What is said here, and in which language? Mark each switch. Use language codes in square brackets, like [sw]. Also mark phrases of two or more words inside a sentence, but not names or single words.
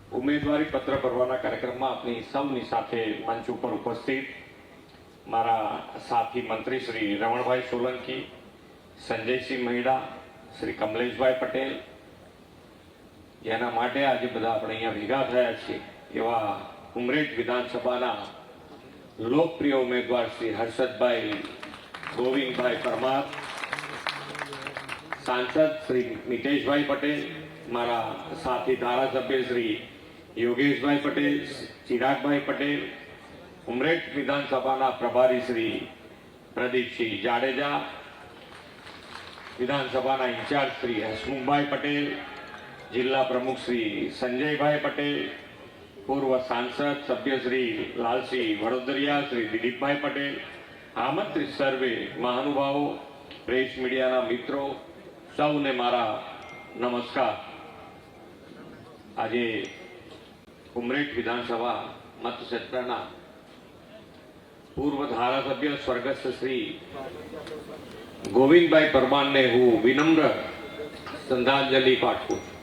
[gu] ઉમેદવારી પત્ર ભરવાના કાર્યક્રમમાં આપની સૌની સાથે મંચ ઉપર ઉપસ્થિત મારા સાથી મંત્રી શ્રી રમણભાઈ સોલંકી, સંજયસિંહ મહિડા, શ્રી કમલેશભાઈ પટેલ, જેના માટે આજે બધા આપણે અહીંયા ભેગા થયા છીએ એવા ઉમરેઠ વિધાનસભાના લોકપ્રિય ઉમેદવાર શ્રી હર્ષદભાઈ ગોવિંદભાઈ પરમાર, સાંસદ શ્રી મિતેશભાઈ પટેલ, મારા સાથી ધારાસભ્ય શ્રી યોગેશભાઈ પટેલ, ચિરાગભાઈ પટેલ, ઉમરેઠ વિધાનસભા પ્રભારી શ્રી પ્રદીપ સિંહ જાડેજા, વિધાનસભા ઇન્ચાર્જ શ્રી હસમુખભાઈ પટેલ, જિલ્લા પ્રમુખ શ્રી સંજયભાઈ પટેલ, પૂર્વ સાંસદ સભ્ય શ્રી લાલસિંહ વડોદરિયા, શ્રી દિલીપભાઈ પટેલ, આમંત્રિત સર્વે મહાનુભાવો, પ્રેસ મીડિયા મિત્રો, સૌને મારા નમસ્કાર। આજે ઉમરેઠ વિધાનસભા મતક્ષેત્રના પૂર્વ ધારાસભ્ય સ્વર્ગસ્થ શ્રી ગોવિંદભાઈ પરમારને હું વિનમ્ર શ્રદ્ધાંજલિ પાઠવું।